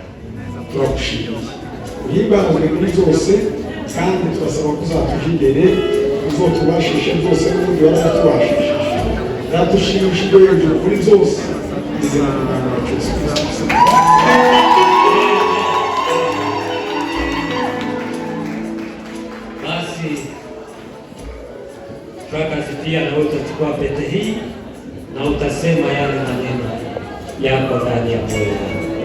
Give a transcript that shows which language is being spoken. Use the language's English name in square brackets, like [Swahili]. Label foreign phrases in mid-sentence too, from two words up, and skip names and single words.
[Kinyarwanda] Turagushimiye uhimbazwe muri byose kandi turasaba ko uzatuje imbere, uzotubashishe byose n'ubundi waratubashije, yatushimishije hejuru kuri byose izina ry'Umwami wacu Yesu Kristo. [Swahili] Basi Fracas pia na utachukua pete hii na utasema yale maneno yako ndani ya moyo.